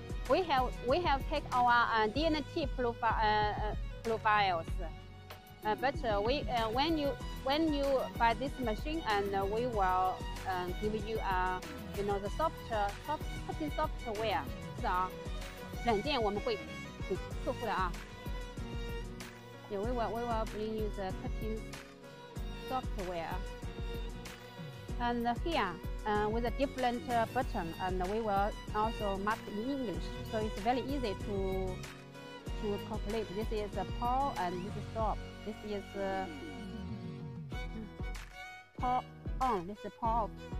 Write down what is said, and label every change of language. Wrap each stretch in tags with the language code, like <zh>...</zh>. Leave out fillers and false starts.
<en>We have take our D&T profiles. But when you buy this machine, and we will give you you know, the cutting software.</en> <zh>是啊，软件我们会给客户的啊。</zh> <en>Yeah, we will bring you the cutting software. And here with a different button, and we will also mark in English, so it's very easy to calculate. This is a pull and this is stop. This is pull on. This is pull off.</en>